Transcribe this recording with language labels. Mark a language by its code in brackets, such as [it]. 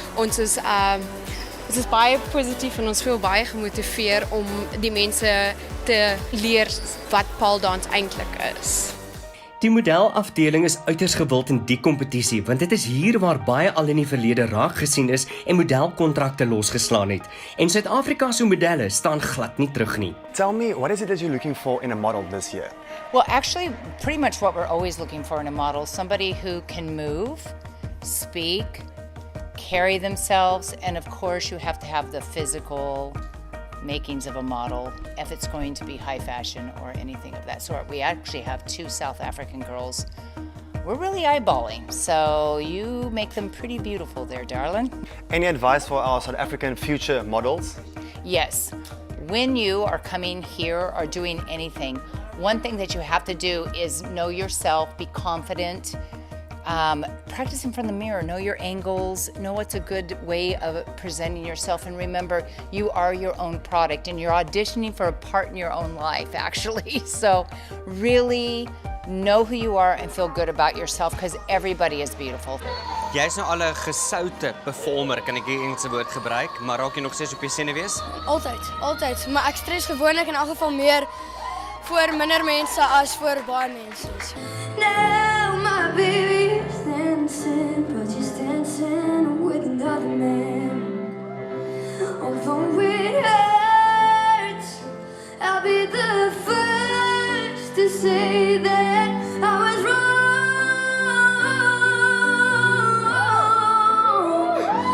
[af] Ons is baie positief en ons voel baie gemotiveer om die mense te leer wat paaldans eintlik is. Die modelafdeling is uiters gewild in die kompetisie, want dit is hier waar baie al in die verlede raak gesien is en modelkontrakte losgeslaan het. En Suid-Afrika se modelle staan glad nie terug nie. [en] Tell me, what is it that you're looking for in a model this year? Well, actually, pretty much what we're always looking for in a model, somebody who can move, speak, carry themselves, and of course you have to have the physical makings of a model if it's going to be high fashion or anything of that sort. We actually have 2 South African girls we're really eyeballing, so you make them pretty beautiful there, darling. Any advice for our South African future models? Yes, when you are coming here or doing anything, one thing that you have to do is know yourself, be confident, practice in front of the mirror, know your angles, know what's a good way of presenting yourself, and remember, you are your own product and you're auditioning for a part in your own life, actually. So really know who you are and feel good about yourself, because everybody is beautiful. [af] Jy is nou al 'n gesoute performer, kan ek die Engelse woord gebruik, maar raak jy nog steeds op jou senuwees? Altyd. Maar ek stres gewoonlik in elk geval meer voor minder mense as voor baie mense. [en] Now my baby's dancing, but she's dancing with another man. Although it hurts, I'll be the first to say that I was wrong.